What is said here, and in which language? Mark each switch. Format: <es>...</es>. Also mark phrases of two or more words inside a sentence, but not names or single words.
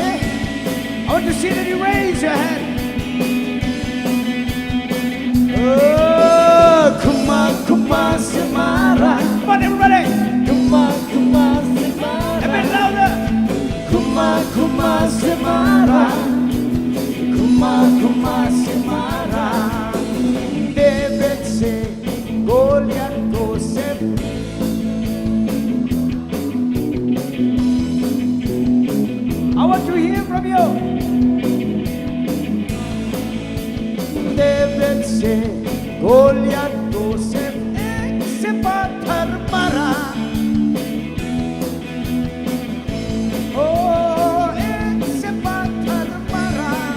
<en>I want to see that you raise your hand. Oh, Kuma Kuma Semara. Come on, everybody. Kuma Kuma Semara. A bit louder. Kuma Kuma Semara. Kuma Kuma Semara. David say, Goliath go save. I want to hear from you. David said, Goliath Joseph Exepatar Mara. Oh, Exepatar Mara.</en>